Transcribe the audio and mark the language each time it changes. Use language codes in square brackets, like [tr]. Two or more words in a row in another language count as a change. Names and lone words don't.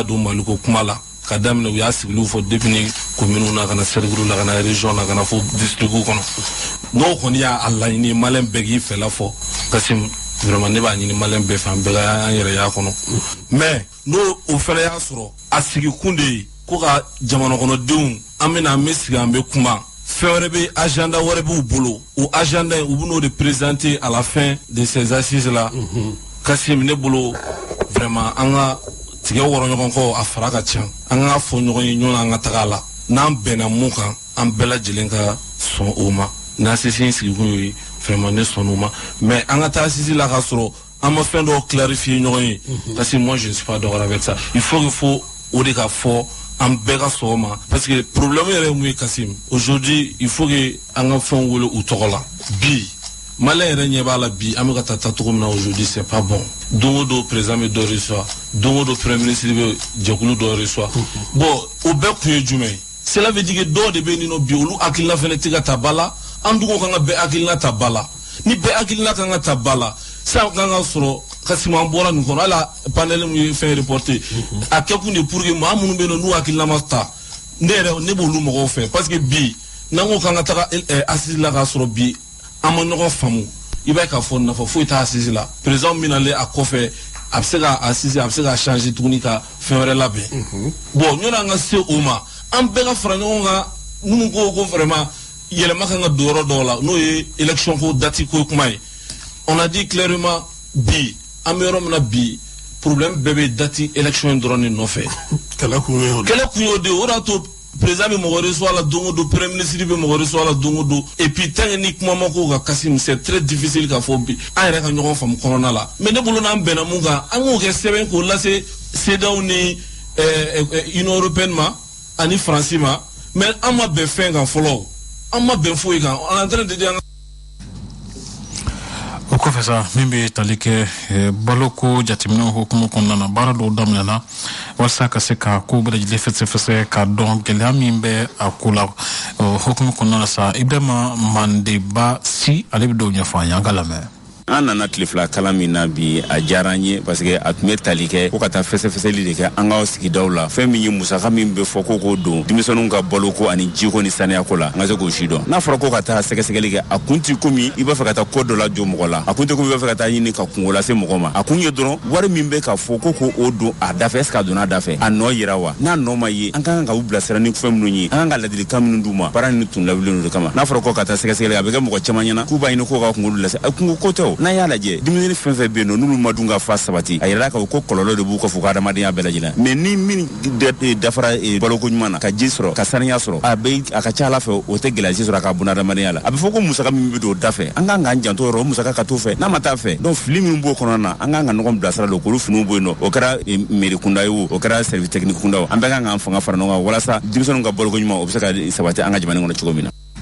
[bm] don Maliko kuma la ka daminɛ u y'a sigiliw fɔ depuis ni commune na ka na cercle la ka na région na ka na fɔ district kɔnɔ n'o kɔni y'a laɲini maliyɛn bɛɛ k'i fɛla fɔ Kasim vraiment ne b'a ɲini maliyɛn bɛɛ fɛ an bɛɛ ka an yɛrɛ y'a kɔnɔ mais n'o o fɛnɛ y'a sɔrɔ a sigikun de ye ko ka jamanakɔnɔdenw an bɛna an bɛ sigi an bɛ kuma fɛn wɛrɛ bɛ agenda wɛrɛ b'u bolo o agenda u bɛn'o de [fr] présenter à la fin de ces assises là [bm] Kasim ne bolo vraiment an ka tigɛ wɔrɔ ɲɔgɔn kɔ a fara ka ca an ka fɔ ɲɔgɔn ye ɲɔgɔn an ka taga la n'an bɛnna mun kan an bɛɛ lajɛlen ka sɔn o ma n'assise in sigikun ye vraiment ne sɔn o ma mais an ka taa assise la ka sɔrɔ an ma fɛn dɔw clarifier ɲɔgɔn ye [fr] parce que moi je ne suis pas d'accord avec ça il faut [bm] o de ka fɔ an bɛɛ ka sɔn o ma parce que problème yɛrɛ ye mun ye Kasim [fr] aujourd'hui il faut que [bm] an ka fɛnw wele u tɔgɔ la bi maliyɛn yɛrɛ ɲɛ b'a la bi an bɛ ka taa cogo min na [fr] aujourd'hui c'est pas bon [bm] don o don président bɛ dɔ reçoit don o don premier ministre bɛ jɛkulu dɔ reçoit bon o bɛɛ kun ye jumɛn ye [fr] cela veut dire que [bm] dɔw de bɛ yen nɔ bi olu hakilina fɛnɛ tɛ ka ta ba la an dun ko kan ka bɛɛ hakilina ta ba la ni bɛɛ hakilina kan ka ta ba la sisan kan ka sɔrɔ Kasim an bɔra nin kɔnɔ hali panel min ye fɛn reporter a kɛkun de [fr] pour que [bm] maa minnu bɛ yen nɔ n'u hakilina ma ta ne b'olu mɔgɔw fɛ [fr] parce que [bm] bi n'an ko kan ka taga assise la k'a sɔrɔ bi an ma ɲɔgɔn faamu i b'a ye k'a fɔ nafa foyi t'a assise la président min nalen a kɔfɛ a bɛ se ka assise a bɛ se ka changer tuguni ka fɛn wɛrɛ labɛn bon ɲɔni an ka se o ma an bɛɛ ka fara ɲɔgɔn kan minnu ko vraiment yɛlɛma kan ka don yɔrɔ dɔw la n'o ye élection ko date ko kuma ye [fr] on a dit clairement [bm] bi an bɛ yɔrɔ min na bi problème bɛɛ bɛ date élection in dɔrɔn de nɔfɛ kɛlɛ kun y'o de o de y'a to président bɛ mɔgɔ reçoit la don o don premier ministre bɛ mɔgɔ reçoit la don o don [fr] et puis tant que [bm] ni kuma ma k'o kan Kasim [fr] c'est très difficile [bm] k'a fɔ bi an yɛrɛ ka ɲɔgɔn faamu kɔnɔna la mais ne bolo n'an bɛnna mun kan an k'o kɛ sɛbɛn k'o lase CEDEAO ni Union européenne ma ani France ma mais an ma bɛn fɛn kan fɔlɔ an ma bɛn foyi kan [fr] on est en train de dire [bm] o kɔfɛ sa min bɛ tali kɛ baloko jateminɛw hukumu kɔnɔna na baara dɔw daminɛna walasa ka se ka ko bɛɛ lajɛlen fɛsɛfɛsɛ k'a dɔn gɛlɛya min bɛ a ko la hukumu kɔnɔna na sa Ibrahima Mandeba Si ale bɛ dɔw ɲɛfɔ an ye an ka lamɛn an nana tile fila kalan min na bi a diyara n ye parce que a tun bɛ tali kɛ ko ka taa fɛsɛfɛsɛli de kɛ an ka sigidaw la fɛn min ye musaka min bɛ fɔ ko k'o don denmisɛnninw ka baloko ani jiko ni saniyako la an ka se k'o si dɔn n'a fɔra ko ka taa sɛgɛsɛgɛli kɛ a kun ti komi i b'a fɛ ka taa ko dɔ la jɔ mɔgɔ la a kun tɛ komi i b'a fɛ ka taa ɲini ka kungo lase mɔgɔ ma a kun ye dɔrɔn wari min bɛ ka fɔ ko k'o don a da fɛ [fr] est-ce que [bm] a donna a da fɛ a nɔ yira wa n'a nɔ ma ye an ka kan ka u bilasira ni fɛn minnu ye an kan ka ladilikan minnu d'u ma baara ni tun lawulilen de kama n'a fɔra ko ka taa sɛgɛsɛgɛli a bɛ kɛ mɔgɔ caman ɲɛna k'u b'a ɲini k'o ka kungo lase a kungo ko tɛ o na ya lajɛ dumuni fɛn fɛn bɛ yen nɔ n'olu ma dun ka fa sabati a yɛrɛ ka ko kɔlɔlɔ de b'u ka fɔ ka adamadenya bɛɛ lajɛlen mais ni min dafara baloko ɲuman na ka ji sɔrɔ ka saniya sɔrɔ a ka ca ala fɛ o tɛ gɛlɛya sɔrɔ ka buna adamadenya la a bɛ fɔ ko musaka min bɛ don o da fɛ an kan k'an janto yɔrɔ o musaka ka t'o fɛ n'a ma taa fɛ donc fili min b'o kɔnɔna na an kan ka ɲɔgɔn bilasira don k'olu finiw bɔ yen nɔ o kɛra mairie kunda ye o kɛra [fr] service technique [bm] kunda an bɛɛ kan k'an fanga fara ɲɔgɔn kan walasa denmisɛnninw ka baloko ɲuman o bɛ se ka sabati an ka jamana kɔnɔ cogo min na.